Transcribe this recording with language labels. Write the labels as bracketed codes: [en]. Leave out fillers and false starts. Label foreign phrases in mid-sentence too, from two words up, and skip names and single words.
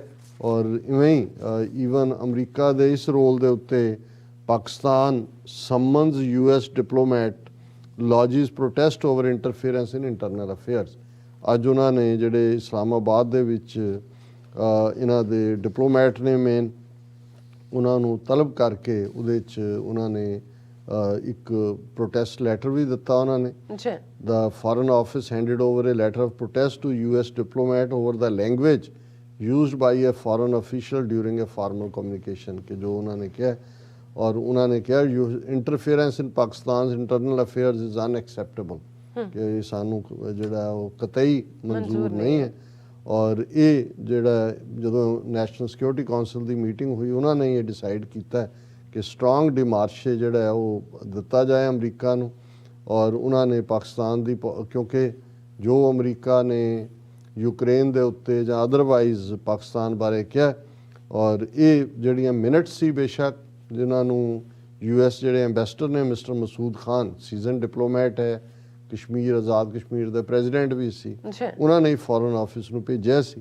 [pa] ਔਰ ਇਵੇਂ ਹੀ ਈਵਨ ਅਮਰੀਕਾ ਦੇ ਇਸ ਰੋਲ ਦੇ ਉੱਤੇ [en] Pakistan summons US diplomat lodges protest over interference in internal affairs. [pa] ਅੱਜ ਉਹਨਾਂ ਨੇ ਜਿਹੜੇ ਇਸਲਾਮਾਬਾਦ ਦੇ ਵਿੱਚ ਇਹਨਾਂ ਦੇ ਡਿਪਲੋਮੈਟ ਨੇ ਮੇਨ, ਉਹਨਾਂ ਨੂੰ ਤਲਬ ਕਰਕੇ ਉਹਦੇ 'ਚ ਉਹਨਾਂ ਨੇ ਇੱਕ [en] protest letter [pa] ਵੀ ਦਿੱਤਾ ਉਹਨਾਂ ਨੇ। ਜੀ [en] The Foreign Office handed over a letter of protest to US diplomat over the language used by a foreign official during a formal communication [pa] ਕਿ ਜੋ ਉਹਨਾਂ ਨੇ ਕਿਹਾ ਔਰ ਉਹਨਾਂ ਨੇ ਕਿਹਾ [en] interference in Pakistan's internal affairs is unacceptable [pa] ਕਿ ਸਾਨੂੰ ਜਿਹੜਾ ਉਹ ਕਤਈ ਮਨਜ਼ੂਰ ਨਹੀਂ ਹੈ। ਔਰ ਇਹ ਜਿਹੜਾ ਜਦੋਂ ਨੈਸ਼ਨਲ ਸਿਕਿਉਰਿਟੀ ਕਾਉਂਸਲ ਦੀ ਮੀਟਿੰਗ ਹੋਈ ਉਹਨਾਂ ਨੇ ਇਹ ਡਿਸਾਈਡ ਕੀਤਾ ਕਿ [en] strong démarche [pa] ਜਿਹੜਾ ਹੈ ਉਹ ਦਿੱਤਾ ਜਾਏ ਅਮਰੀਕਾ ਨੂੰ। ਔਰ ਉਹਨਾਂ ਨੇ ਪਾਕਿਸਤਾਨ ਦੀ ਕਿਉਂਕਿ ਜੋ ਅਮਰੀਕਾ ਨੇ ਯੂਕਰੇਨ ਦੇ ਉੱਤੇ ਜਾਂ ਅਦਰਵਾਈਜ਼ ਪਾਕਿਸਤਾਨ ਬਾਰੇ ਕਿਹਾ ਔਰ ਇਹ ਜਿਹੜੀਆਂ ਮਿੰਟਸ ਸੀ ਬੇਸ਼ੱਕ ਜਿਨ੍ਹਾਂ ਨੂੰ US ਜਿਹੜੇ ਐਂਬੈਸਡਰ ਨੇ ਮਿਸਟਰ ਮਸੂਦ ਖਾਨ [en] seasoned diplomat [pa] ਹੈ ਕਸ਼ਮੀਰ ਆਜ਼ਾਦ ਕਸ਼ਮੀਰ ਦੇ ਪ੍ਰੈਜ਼ੀਡੈਂਟ ਵੀ ਸੀ ਉਹਨਾਂ ਨੇ ਫੋਰਨ ਆਫਿਸ ਨੂੰ ਭੇਜਿਆ ਸੀ।